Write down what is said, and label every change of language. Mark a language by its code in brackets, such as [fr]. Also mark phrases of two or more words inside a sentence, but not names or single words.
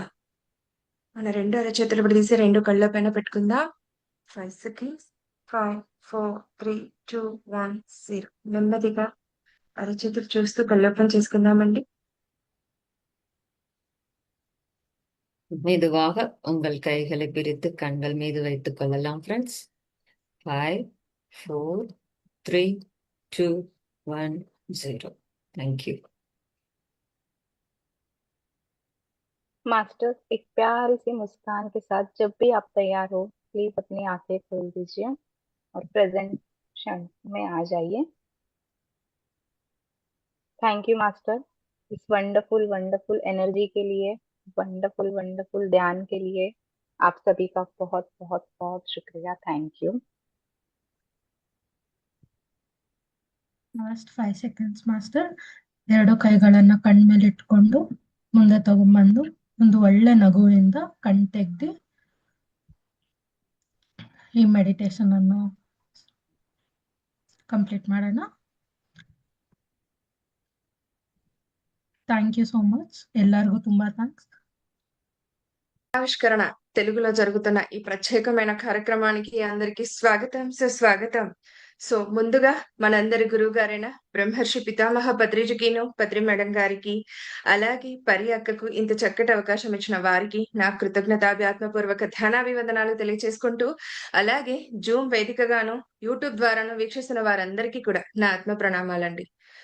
[te] మన రెండు అరచేతులు విడదీసి రెండు కళ్ళ పైన పెట్టుకుందాం. [en] 5 seconds. 5, 4, 3, 2, 1, 0. [te] నెమ్మదిగా అరచేతులు చూస్తూ కళ్ళోపం చేసుకుందామండి. [ta] மெதுவாக உங்கள் கைகளை பிரித்து கண்கள் மீது வைத்துக் கொள்ளலாம் ஃப்ரெண்ட்ஸ். [en] 5, 4, 3, 2, 1, 0. Thank you. [hi] मास्टर, एक प्यारी सी मुस्कान के साथ जब भी आप तैयार हो प्लीज अपनी आंखें खोल दीजिए और प्रेजेंट क्षण में आ जाइए। [en] thank you master, [hi] इस [en] wonderful wonderful energy [hi] के लिए, [en] wonderful wonderful [hi] ध्यान के लिए आप सभी का बहुत बहुत बहुत शुक्रिया। [en] thank you. last 5 seconds master. [kn] ಎರಡು ಕೈಗಳನ್ನ ಕಣ್ ಮೇಲೆ ಇಟ್ಕೊಂಡು ಮುಂದೆ ತಗೊಂಡ್ಬಂದು ಒಂದು ಒಳ್ಳೆ ನಗುವಿಂದ ಕಣ್ ತೆಗ್ದು ಈ ಮೆಡಿಟೇಷನ್ ಅನ್ನು ಕಂಪ್ಲೀಟ್ ಮಾಡೋಣ. [en] thank you so much. [kn] ಎಲ್ಲರಿಗೂ ತುಂಬಾ థ్యాంక్స్. [te] ఆవిష్కరణ తెలుగులో జరుగుతున్న ఈ ప్రత్యేకమైన కార్యక్రమానికి అందరికీ స్వాగతం, సుస్వాగతం. సో ముందుగా మనందరి గురువు గారైన బ్రహ్మర్షి పితామహ పత్రిజీకిను, పత్రి మేడం గారికి, అలాగే పరి అక్కకు ఇంత చక్కటి అవకాశం ఇచ్చిన వారికి నా కృతజ్ఞతాభ్యాత్మపూర్వక ధ్యానాభివందనాలు తెలియచేసుకుంటూ, అలాగే జూమ్ వేదికగాను యూట్యూబ్ ద్వారాను వీక్షిస్తున్న వారందరికీ కూడా నా ఆత్మ ప్రణామాలండి.